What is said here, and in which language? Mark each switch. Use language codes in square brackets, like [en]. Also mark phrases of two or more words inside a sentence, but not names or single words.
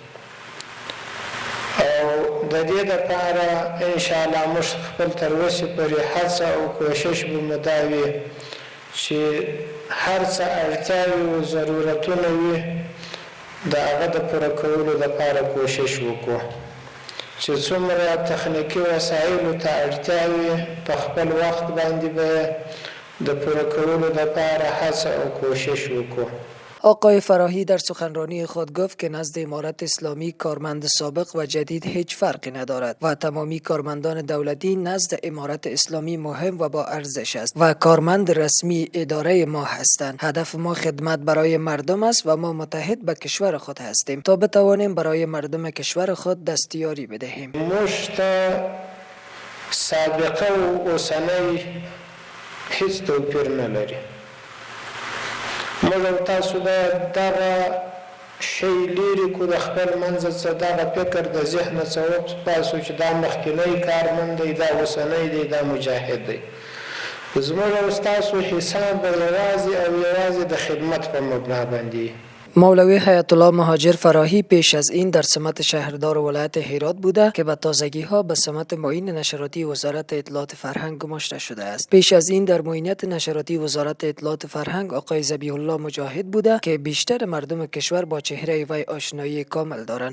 [ps] او د دې دپاره انشاءالله موږ خپل تر اوسه پورې هڅه او کوشش به مو دا وي چې هر څه اړتیاوې او ضرورتونه وي د هغه د پوره کولو دپاره کوشش وکړو، چې څومره تخنیکي وسایلو ته اړتیا وي په خپل وخت باندې به د پوره کولو دپاره هڅه او کوشش وکړو. [fa] آقای فراهی در سخنرانی خود گفت که نزد امارت اسلامی کارمند سابق و جدید هیچ فرقی ندارد و تمامی کارمندان دولتی نزد امارت اسلامی مهم و با ارزش است و کارمند رسمی اداره ما هستند. هدف ما خدمت برای مردم است و ما متحد به کشور خود هستیم تا بتوانیم برای مردم کشور خود دستیاری بدهیم. [ps] موږ ته سابقه او اوسنی هیڅ توپیر نه لري. موږ او تاسو باید دغه شی لرې کړو د خپل منځه څخه، دغه فکر د ذهنه څخه وباسو چې دا مخکینی کارمند دی، دا اوسنی دی، دا مجاهد دی. زموږ او ستاسو حساب به یوازې او یوازې د خدمت په مبنا باندې. [fa] مولوی حیات الله مهاجر فراهی پیش از این در سمت شهردار ولایت هرات بوده که به تازگی ها به سمت معین نشراتی وزارت اطلاعات فرهنگ گماشته شده است. پیش از این در معینت نشراتی وزارت اطلاعات فرهنگ آقای ذبیح الله مجاهد بوده که بیشتر مردم کشور با چهره وی آشنایی کامل دارند.